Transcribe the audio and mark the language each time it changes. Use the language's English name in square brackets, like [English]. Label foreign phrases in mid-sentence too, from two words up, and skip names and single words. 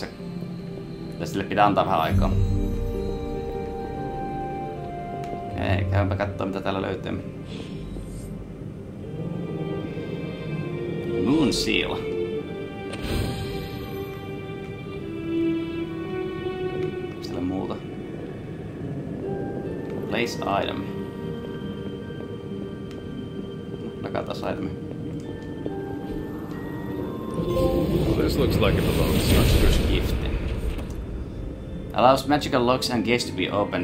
[Finnish] Ja sille pitää antaa vähän aikaa. Okei, käympä kattoo mitä täällä löytyy. Moon Seal. Siellä muuta. [English] Place item. [Finnish] Lakataan item. [English] This looks like it belongs to gift. Allows magical locks and gates to be opened.